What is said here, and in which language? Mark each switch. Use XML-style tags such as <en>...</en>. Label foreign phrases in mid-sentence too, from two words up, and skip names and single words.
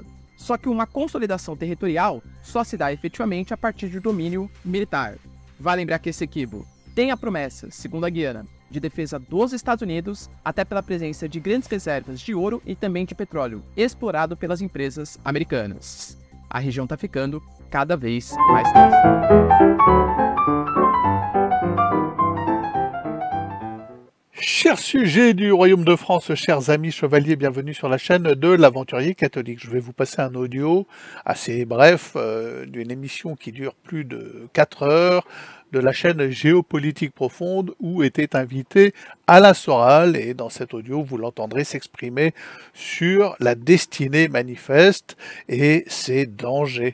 <pt>Só que uma consolidação territorial só se dá efetivamente a partir de domínio militar. Vale lembrar que Essequibo tem a promessa, segundo a Guiana, de defesa dos Estados Unidos, até pela presença de grandes reservas de ouro e também de petróleo, explorado pelas empresas americanas. A região está ficando cada vez mais tensa.</pt> <fr>Chers sujets du Royaume de France, chers amis chevaliers, bienvenue sur la chaîne de l'Aventurier Catholique. Je vais vous passer un audio assez bref d'une émission qui dure plus de 4 heures de la chaîne Géopolitique Profonde où était invité Alain Soral, et dans cet audio vous l'entendrez s'exprimer sur la destinée manifeste et ses dangers.</fr>